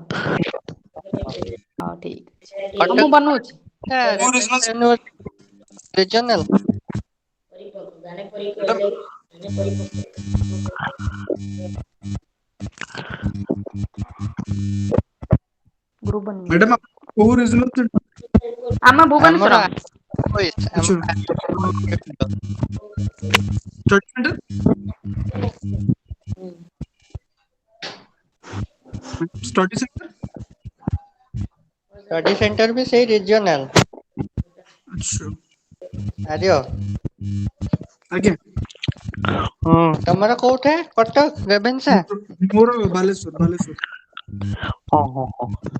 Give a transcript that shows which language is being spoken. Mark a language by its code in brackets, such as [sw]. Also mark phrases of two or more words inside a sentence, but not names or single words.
[or] ହଉ ଠିକ ଅଛି ହଁ ମୁଁ ବନଉଛି। ରିଜନାଲ ଗ୍ରୁପ ବନେଇବି [hi] मैडम आप कोई [en] regional center [or] ଆମ ଭୁବନେଶ୍ୱର। ଆମର [en] अच्छा study center study center study center [or] ବି ସେଇ ରିଜନାଲ। [hi] अच्छा [or] ଆର୍ୟ ଆଜ୍ଞା ହୁଁ ତମର କୋଉଠା କଟକ ରେଭେନ୍ସା? ମୋର ବାଲେଶ୍ଵର ବାଲେଶ୍ଵର। ହଁ ହଁ ହଁ